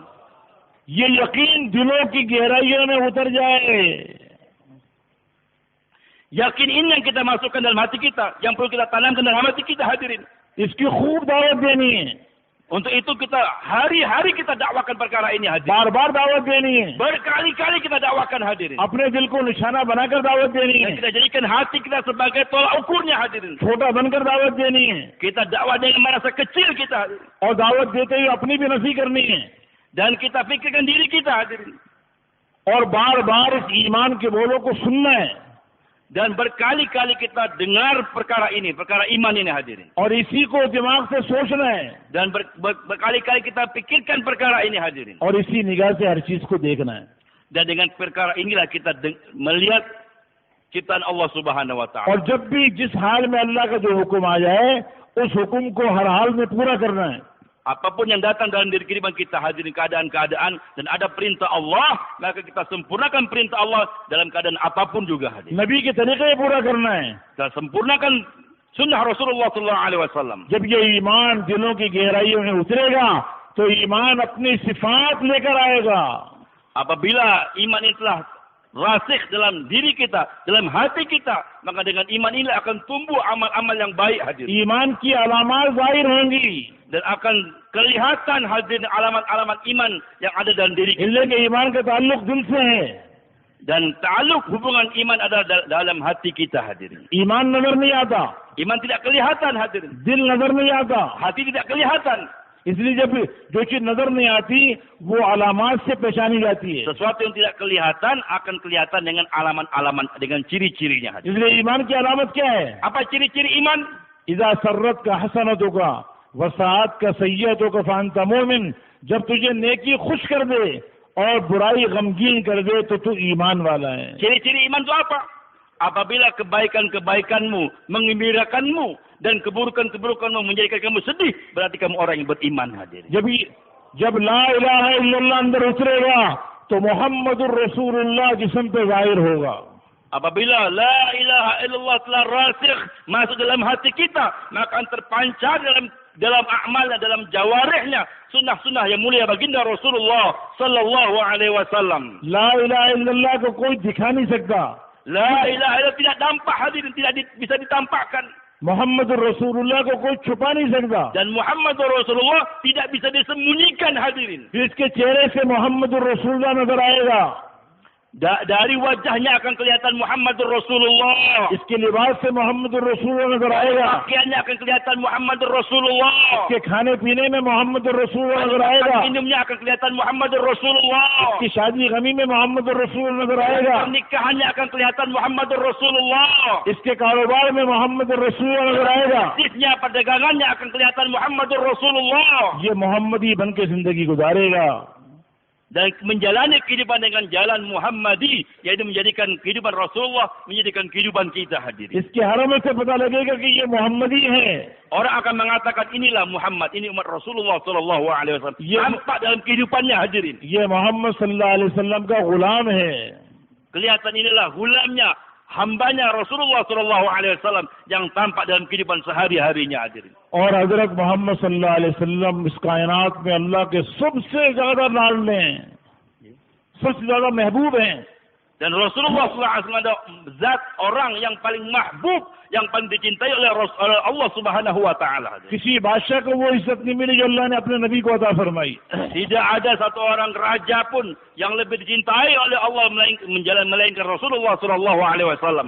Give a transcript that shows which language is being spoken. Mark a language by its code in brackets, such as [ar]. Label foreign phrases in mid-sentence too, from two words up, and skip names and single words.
[hi] ये यकीन दिलों की गहराइयों में उतर जाए। [id] Yakin ini yang kita masukkan dalam hati kita, yang perlu kita tanamkan dalam hati kita hadirin. [hi] इसकी खूब दावत देनी है। [id] Untuk itu kita hari-hari kita dakwakan perkara ini hadirin. [hi] बार बार दावत देनी है। [id] Berkali-kali kita dakwakan hadirin. [hi] अपने दिल को निशाना बनाकर दावत देनी है। [id] Dan kita jadikan hati kita sebagai tolak ukurnya hadirin. [hi] छोटा बनकर दावत देनी है। [id] Kita dakwah dengan merasa kecil kita hadirin. [hi] और दावत देते ही अपनी भी नफी करनी है। [id] Dan kita fikirkan diri kita hadirin. [hi] और बार बार इस ईमान के बोलों को सुनना है। [id] Dan berkali-kali kita dengar perkara ini, perkara iman ini hadirin. [hi] और इसी को दिमाग से सोचना है [id] Dan berkali-kali kita pikirkan perkara ini hadirin. [hi] और इसी निगाह से हर चीज को देखना है. [id] Dan dengan perkara inilah kita melihat ciptaan Allah [ar] سبحانه وتعالى. [hi] और जब भी जिस हाल में अल्लाह का जो हुक्म आ जाए उस हुक्म को हर हाल में पूरा करना है. [id] Apapun yang datang dalam diri kita hadirin keadaan-keadaan dan ada perintah Allah, maka kita sempurnakan perintah Allah dalam keadaan apapun juga hadirin. [hi] नबी के तरीके पूरा करना है. [id] Kita sempurnakan sunnah Rasulullah [ar] صلى الله عليه وسلم. [hi] जब ये ईमान दिलों की गहराइयों में उतरेगा तो ईमान अपनी सिफात लेकर आएगा. [id] Apabila iman itu telah rasikh dalam diri kita, dalam hati kita, maka dengan iman ini akan tumbuh amal-amal yang baik hadirin. [hi] ईमान की अलामात जाहिर होंगी. [id] Dan akan kelihatan hadirin alamat-alamat iman yang ada dalam diri kita. [hi] इसलिए कि ईमान का ताल्लुक दिल से है. [id] Dan ta'aluk hubungan iman ada dalam hati kita hadirin. [hi] ईमान नजर नहीं आता, [id] Iman tidak kelihatan hadirin. [hi] दिल नजर नहीं आता. [id] Hati tidak kelihatan. [hi] इसलिए जब जो चीज नजर नहीं आती वो अलामात से पहचानी जाती है. [id] Sesuatu yang tidak kelihatan akan kelihatan dengan alamat-alamat, dengan ciri-cirinya hadirin. [hi] इसलिए ईमान की अलामत क्या है? [id] Apa ciri-ciri iman? [ar] إذا سرتك حسنتك وساءتك سيئتك فأنت مؤمن. [hi] जब तुझे नेकी खुश कर दे और बुराई गमगीन कर दे तो तू ईमान वाला है. [id] Ciri-ciri iman itu apa? Apabila kebaikan-kebaikanmu menggembirakanmu dan keburukan-keburukanmu menjadikan kamu sedih, berarti kamu orang yang beriman hadirin. [hi] जब [ar] لا إله إلا الله [hi] अंदर उतरेगा तो [ar] محمد رسول الله [hi] जिस्म पे जाहिर होगा. [id] Apabila [ar] لا إله إلا الله [id] telah rasikh masuk dalam hati kita, maka akan terpancar dalam amalnya, dalam jawarihnya sunnah-sunnah yang mulia baginda Rasulullah [ar] صلى الله عليه وسلم. لا إله إلا الله [hi] को कोई दिखा नहीं सकता. [ar] لا إله إلا الله [id] tidak nampak hadirin, tidak bisa ditampakkan. [ar] محمد رسول الله [hi] को कोई छुपा नहीं सकता. [id] Dan [ar] محمد رسول الله [id] tidak bisa disembunyikan hadirin. [hi] फिर इसके चेहरे से [ar] محمد رسول الله [hi] नजर आएगा. [id] Dari wajahnya akan kelihatan [ar] محمد رسول الله. [hi] इसके लिबास से [ar] محمد رسول الله [hi] नजर आएगा. [id] Pakaiannya akan kelihatan [ar] محمد رسول الله. [hi] इसके खाने पीने में [ar] محمد رسول الله [hi] नजर आएगा. [id] Minumnya akan kelihatan [ar] محمد رسول الله. [hi] इसकी शादी गमी में [ar] محمد رسول الله [hi] नजर आएगा. [id] Pernikahannya akan kelihatan [ar] محمد رسول الله. [hi] इसके कारोबार में [ar] محمد رسول الله [hi] नजर आएगा. [id] Bisnisnya, perdagangannya akan kelihatan [ar] محمد رسول الله. [hi] ये मोहम्मदी बन के जिंदगी गुजारेगा. [id] Dan menjalani kehidupan dengan jalan Muhammadi, yaitu menjadikan kehidupan Rasulullah, menjadikan kehidupan kita hadirin. [hi] इसके हरम से पता लगेगा कि ये मोहम्मदी है. [id] Orang akan mengatakan inilah Muhammad, ini umat Rasulullah [ar] صلى الله عليه وسلم. [id] Nampak dalam kehidupannya hadirin. [hi] ये मोहम्मद [ar] صلى الله عليه وسلم [hi] का गुलाम है. [id] Kelihatan inilah gulamnya, hambanya Rasulullah [ar] صلى الله عليه وسلم [id] yang tampak dalam kehidupan sehari-harinya hadirin. [hi] और हजरत मोहम्मद [ar] صلى الله عليه وسلم [hi] इस कायनात में अल्लाह के सबसे ज्यादा लाडले हैं, सबसे ज्यादा महबूब हैं. [id] Dan Rasulullah [ar] صلى الله عليه وسلم [id] adalah zat orang yang paling mahbub, yang paling dicintai oleh Allah [ar] سبحانه وتعالى. [hi] किसी बादशाह को वो इज्जत नहीं मिली जो अल्लाह ने अपने नबी को अता फरमाई. [id] Tidak ada satu orang raja pun yang lebih dicintai oleh Allah melainkan Rasulullah [ar] صلى الله عليه وسلم.